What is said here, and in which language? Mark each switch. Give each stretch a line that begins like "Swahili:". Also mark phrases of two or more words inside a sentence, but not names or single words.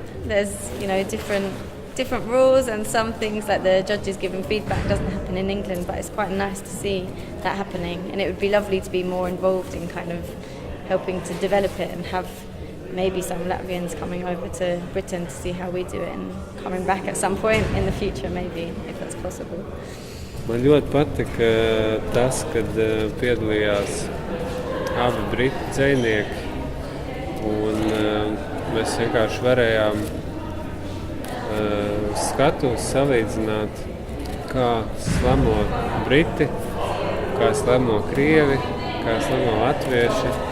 English: There's different rules, and some things like the judges giving feedback doesn't happen in England, but it's quite nice to see that happening, and it would be lovely to be more involved in kind of helping to develop it and have maybe some Latvians coming over to Britain to see how we do it and coming back at some point in the future, maybe, if that's possible.
Latvian: Man ļoti patika tas, kad piedalījās abi britu dzejnieki, un mēs vienkārši varējām skatus salīdzināt, kā slamo briti, kā slamo krievi, kā slamo latvieši.